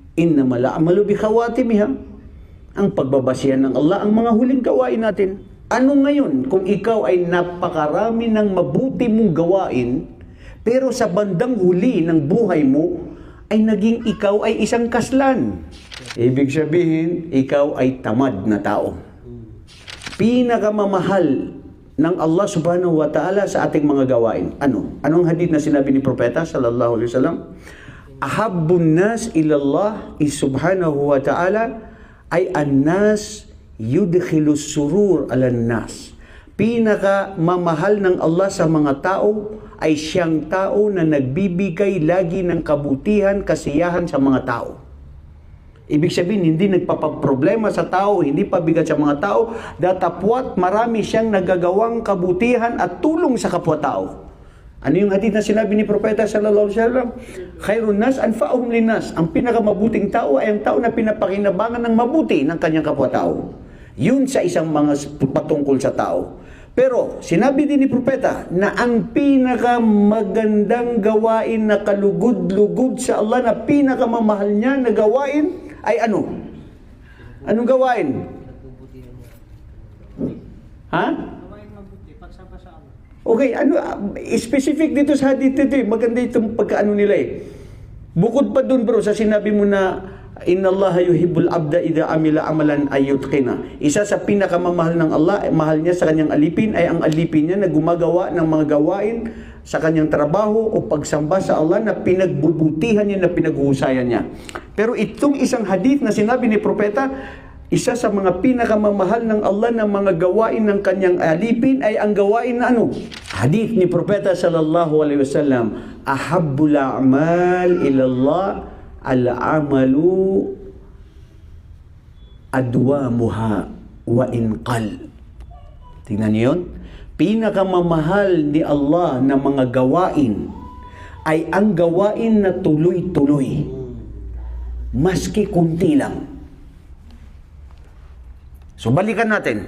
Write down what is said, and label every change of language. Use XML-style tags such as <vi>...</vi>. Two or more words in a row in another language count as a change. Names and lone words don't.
<ar>إنما الأعمال بخواتيمها.</ar> <tl>Ang pagbabasihan ng Allah ang mga huling gawain natin. Ano ngayon kung ikaw ay napakarami ng mabuti mong gawain, pero sa bandang huli ng buhay mo ay naging ikaw ay isang kaslan? Ibig sabihin, ikaw ay tamad na tao. Pinakamamahal ng Allah</tl> <ar>سبحانه وتعالى</ar> <tl>sa ating mga gawain. Ano? Anong hadith na sinabi ni Propeta</tl> <ar>صلى الله عليه وسلم? أحب الناس إلى الله سبحانه وتعالى أي الناس يدخل السرور على الناس.</ar> <tl>Pinaka mamahal ng Allah sa mga tao ay siyang tao na nagbibigay lagi ng kabutihan, kasiyahan sa mga tao. Ibig sabihin, hindi nagpapaproblema sa tao, hindi pabigat sa mga tao, datapwat marami siyang nagagawang kabutihan at tulong sa kapwa-tao. Ano yung hadith na sinabi ni Propeta</tl> <ar>صلى الله عليه وسلم? خير الناس أنفعهم للناس.</ar> <tl>Ang pinakamabuting tao ay ang tao na pinapakinabangan ng mabuti ng kanyang kapwa-tao. Yun sa isang mga patungkol sa tao. Pero sinabi din ni Propeta na ang pinakamagandang gawain na kalugod-lugod sa Allah, na pinakamamahal niya na gawain ay ano? Anong gawain? Ha? Okay, ano specific dito sa hadith dito, maganda itong pagkaano nila eh. Bukod pa dun bro sa sinabi mo na</tl> <ar>إن الله يحب العبد إذا عمل عملا أن يتقنه.</ar> <tl>Isa sa pinakamamahal ng Allah, mahal niya sa kanyang alipin ay ang alipin niya na gumagawa ng mga gawain sa kanyang trabaho o pagsamba sa Allah na pinagbubutihan niya, na pinaghuhusayan niya. Pero itong isang hadith na sinabi ni Propeta, isa sa mga pinakamamahal ng Allah na mga gawain ng kanyang alipin ay ang gawain na ano? Hadith ni Propeta</tl> <ar>صلى الله عليه وسلم, أحب الأعمال إلى الله أدومها وإن قل.</ar> <tl>Tingnan niyo yun? Pinakamamahal ni Allah na mga gawain ay ang gawain na tuloy-tuloy, maski kunti lang. So balikan natin.</tl>